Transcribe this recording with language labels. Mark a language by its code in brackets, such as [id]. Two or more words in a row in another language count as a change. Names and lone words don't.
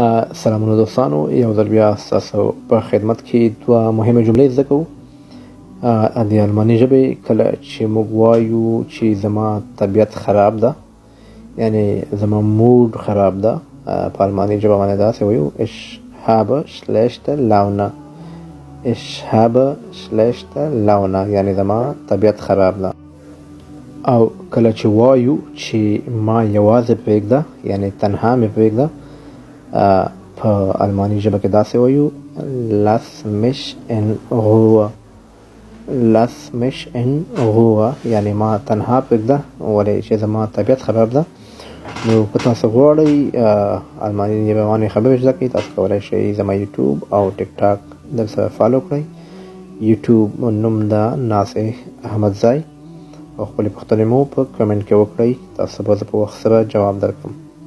[ps] سلامونه دوستانو، یو ځل بیا ستاسو په خدمت کې دوه مهمه جملې زده کوو د الماني ژبې. کله چې موږ وایو چې زما طبیعت خراب ده، یعنی زما موډ خراب ده، په الماني ژبه باندې داسې وایو [de] ich habe schlechte Laune. ich habe schlechte Laune [ps] یعنی زما طبیعت خراب ده. او کله چې وایو چې ما یوازې پرېږده، یعنی تنها مې پرېږده، په الماني ژبه کې داسې وایو [de] lass mich in Ruhe. lass mich in Ruhe [ps] یعنی ما تنها پرېږده، ولې چې زما طبیعت خراب ده. نو که تاسو غواړئ الماني ژبه باندې خبرې زده کړئ، تاسو کولی شئ زما یوټیوب او ټیک ټاک درسره فالو کړئ. یوټیوب نوم ده ناصح احمدزی، او خپلې پوښتنې مو په کمنټ کې وکړئ، تاسو به زه په وخت سره جواب درکړم.